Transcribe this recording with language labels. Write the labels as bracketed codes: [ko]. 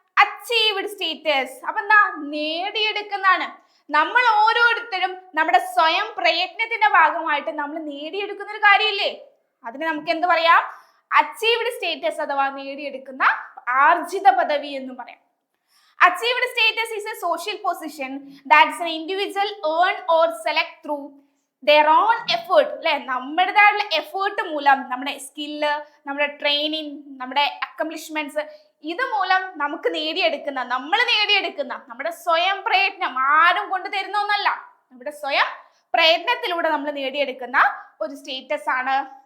[ml] Achieved status. അപ്പൊ എന്താ? നേടിയെടുക്കുന്നതാണ്. നമ്മൾ ഓരോരുത്തരും നമ്മുടെ സ്വയം പ്രയത്നത്തിന്റെ ഭാഗമായിട്ട് നമ്മൾ നേടിയെടുക്കുന്ന ഒരു കാര്യമില്ലേ, അതിനെ നമുക്ക് എന്ത് പറയാം? അച്ചീവ്ഡ് സ്റ്റേറ്റസ് അഥവാ നേടിയെടുക്കുന്ന ആർജിത പദവി എന്ന് പറയാം. [en] Achieved status is a social position that an individual earn or select through their own effort. [ml] അല്ലെ, നമ്മുടേതായിട്ടുള്ള എഫേർട്ട് മൂലം, നമ്മുടെ സ്കില്ല്, നമ്മുടെ ട്രെയിനിങ്, നമ്മുടെ അക്കംപ്ലിഷ്മെന്റ്സ് ഇത് മൂലം നമുക്ക് നമ്മൾ നേടിയെടുക്കുന്ന നമ്മുടെ സ്വയം പ്രയത്നം, ആരും കൊണ്ട് തരുന്ന ഒന്നല്ല, നമ്മുടെ സ്വയം പ്രയത്നത്തിലൂടെ നമ്മൾ നേടിയെടുക്കുന്ന ഒരു സ്റ്റേറ്റസ് ആണ്